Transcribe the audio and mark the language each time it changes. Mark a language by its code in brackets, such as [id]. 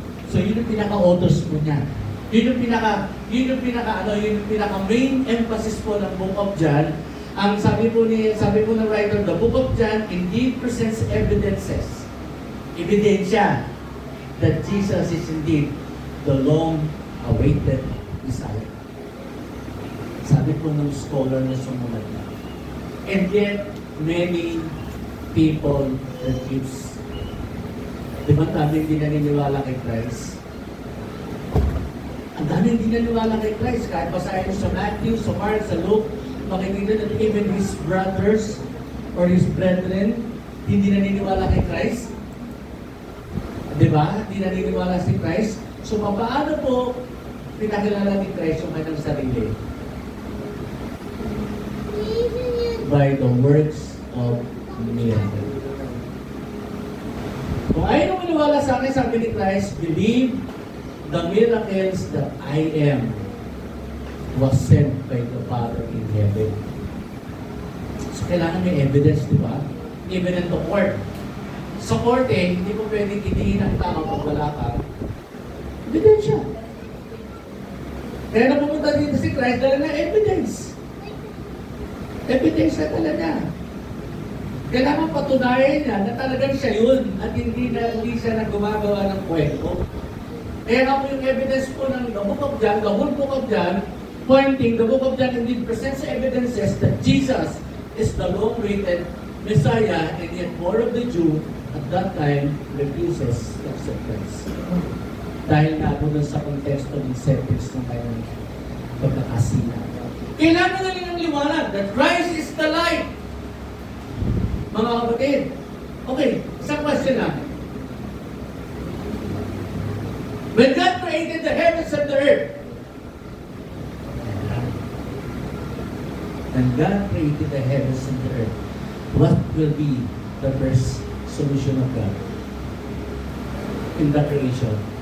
[tl] So yun yung pinaka-authors po niya. Yun yung pinaka main emphasis po ng book of John. Ang sabi po ng [en] writer, the book of John indeed presents evidences. [tl] Ebidensya [en] that Jesus is indeed the long-awaited Messiah. [tl] Sabi po ng scholar na sumulat na. [en] And yet, many people refuse. [tl] Di ba dami hindi naniniwala kay Christ? Ang dami hindi naniniwala kay Christ. Kahit basahin sa Matthew, sa Mark, sa Luke, makikita [en] that even his brothers or his brethren [tl] hindi naniniwala kay Christ. Di ba? Hindi naniniwala si Christ. So, paano po pinakilala ni Christ yung kanyang sarili? [en] By the works of miracle. [tl] Kung ayaw mo maniwala sa akin, sabi ni [en] Christ, believe the miracles that I am was sent by the Father in heaven. So, [tl] kailangan may [en] evidence, [tl] di ba? [en] Even in the court. [tl] Sa court hindi mo pwedeng kitiin ang tao pag wala ka. Ebidensya. Kaya na pumunta dito si Christ, dala na evidence. Evidence na talaga. Kailangan patunayan niya na talagang siya yun at hindi siya na gumagawa ng kwento. Kaya nga po yung evidence po ng [en] the book of John, the whole book of John, pointing, the book of John indeed presents evidences that Jesus is the long-awaited Messiah, and yet more of the Jew at that time refuses to accept Christ. [tl] Dahil nga po dun sa konteksto ng settings ng kanyang pagkakasina. Kailangan na rin ng liwanag [en] that Christ is the light. [tl] Mga kapatid, okay, isang question lang. [en] When God created the heavens and the earth, when God created the heavens and the earth, what will be the first solution of God in the creation?